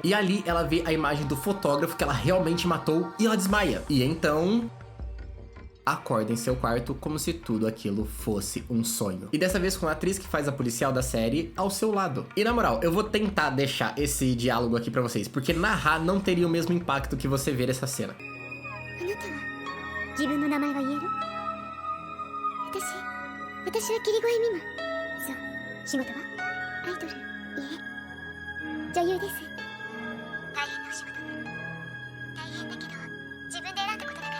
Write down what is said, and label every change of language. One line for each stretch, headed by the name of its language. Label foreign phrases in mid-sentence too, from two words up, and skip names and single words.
Portuguese: e ali ela vê a imagem do fotógrafo que ela realmente matou e ela desmaia. E então acorda em seu quarto como se tudo aquilo fosse um sonho. E dessa vez com a atriz que faz a policial da série ao seu lado. E na moral, eu vou tentar deixar esse diálogo aqui pra vocês, porque narrar não teria o mesmo impacto que você ver essa cena.
Japanese: あなたは自分の名前は言える？私は霧声美馬。そう、仕事はアイドル。いえ、女優です。大変なお仕事。大変だけど自分で選んだことだから。